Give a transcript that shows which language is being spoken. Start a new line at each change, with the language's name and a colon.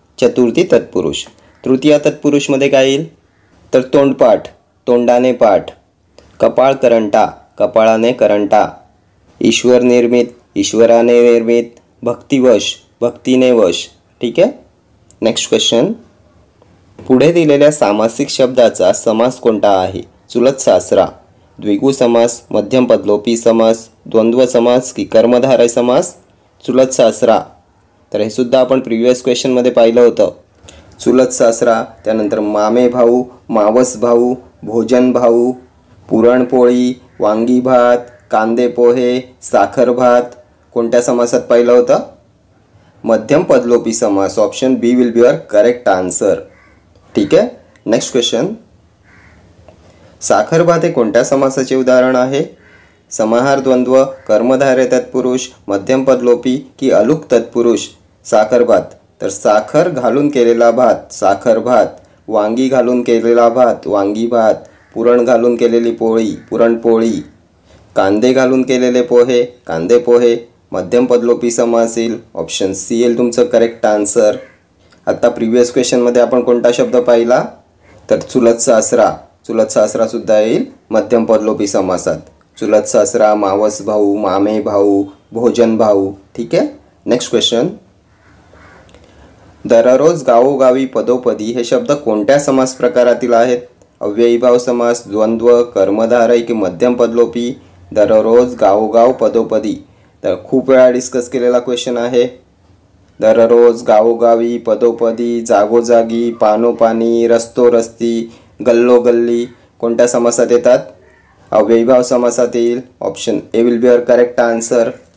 Marathi: चतुर्थी तत्पुरुष. तृतीया तत्पुरुषमध्ये काय येईल? तर तोंडपाठ, तोंडाने पाठ, कपाळ करंटा, कपाळाने करंटा, ईश्वर निर्मित, ईश्वराने निर्मित, भक्तिवश, भक्तीने वश. ठीक आहे.
English: Next question.
Marathi: पुढे दिलेल्या सामासिक शब्दाचा समास कोणता आहे? चुलत सासरा, द्विगु समास, मध्यम पदलोपी समास, द्वंद्व समास की कर्मधारय समास? चुलत सासरा. तर हे सुद्धा आपण प्रिव्हियस क्वेश्चनमध्ये पाहिलं होतं. चुलत सासरा, त्यानंतर मामे भाऊ, मावस भाऊ, भोजन भाऊ, पुरणपोळी, वांगी भात, कांदे पोहे, साखर भात कोणत्या समासात पाहिलं होतं? मध्यम पदलोपी समास.
English: Option B will be your correct answer.
Marathi: ठीक आहे.
English: Next question.
Marathi: साखर भात हे कोणत्या समासाचे उदाहरण आहे? समाहार द्वंद्व, कर्मधारय तत्पुरुष, मध्यम पदलोपी की अलुक तत्पुरुष? साखर भात. तर साखर घालून केलेला भात साखर भात, वांगी घालून केलेला भात वांगी भात, पुरण घालून केलेली पोळी पुरणपोळी, कांदे घालून केलेले पोहे कांदे पोहे. मध्यम पदलोपी समास येईल. ऑप्शन सी येईल तुमचं करेक्ट आन्सर. आता प्रिव्हियस क्वेश्चनमध्ये आपण कोणता शब्द पाहिला? तर चुलत सासरा. चुलत सासरा सुद्धा येईल मध्यम पदलोपी समासात. चुलत सासरा, मावस भाऊ, मामे भाऊ, भोजन भाऊ. ठीक आहे.
English: Next question.
Marathi: दररोज गावोगावी पदोपदी हे शब्द कोणत्या समास प्रकारातील आहेत? अव्ययीभाव समास, द्वंद्व, कर्मधारय की मध्यम पदलोपी? दररोज गावोगाव पदोपदी. तर खूप वेळा डिस्कस केलेला क्वेश्चन आहे. दररोज गावोगावी पदोपदी, जागोजागी, पानोपानी, रस्तोरस्ती, गल्लोगल्ली कोणत्या समासात येतात? अव्ययीभाव समासात येईल.
English: Option A will be your correct answer.